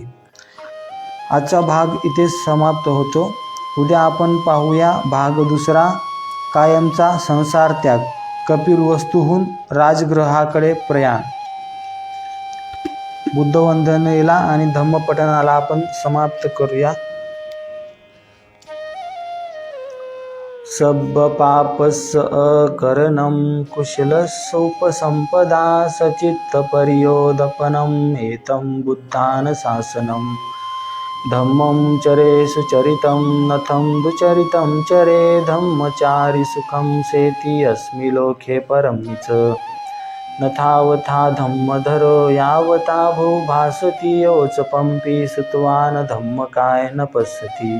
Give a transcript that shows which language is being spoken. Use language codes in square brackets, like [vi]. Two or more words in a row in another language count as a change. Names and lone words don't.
[mr] आजचा भाग इथेच समाप्त होतो. उद्या आपण पाहूया भाग दुसरा, कायमचा संसार त्याग, कपिलवस्तूहून राजगृहाकडे प्रयाण. बुद्धवंदनेला आणि धम्मपठणाला आपण समाप्त करूया. [pi] सब्ब पापस् अकरणं कुशलसोपसंपदा सचित्तपर्योदपनम् एतं बुद्धानुशासनं. धम्मं चरे सुचरितं नथं दुचरितं चरे धम्मचारि सुखं सेति अस्मि लोके परं च. नथावथा धम्मधरो यावता भूभासति योच पंपी सुतवान धम्मकाय न पश्यति.